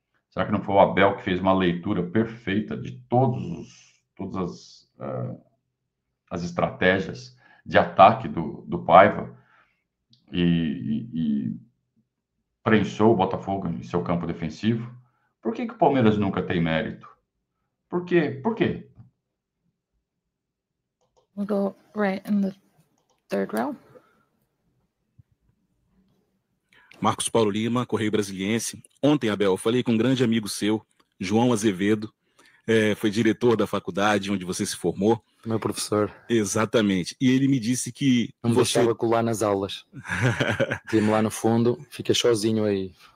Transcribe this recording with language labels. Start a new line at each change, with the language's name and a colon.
Portuguese: Será que não foi o Abel que fez uma leitura perfeita de todas as estratégias de ataque do Paiva e prensou o Botafogo em seu campo defensivo? Por que o Palmeiras nunca tem mérito? Por quê? Por quê?
English: We'll go right in the third row.
Portuguese: Marcos Paulo Lima, Correio Brasiliense. Ontem, Abel, eu falei com um grande amigo seu, João Azevedo, foi diretor da faculdade onde você se formou. meu professor. Exatamente. E ele me disse que Não me você... deixava colar nas aulas. Vim lá no fundo, fiquei sozinho aí.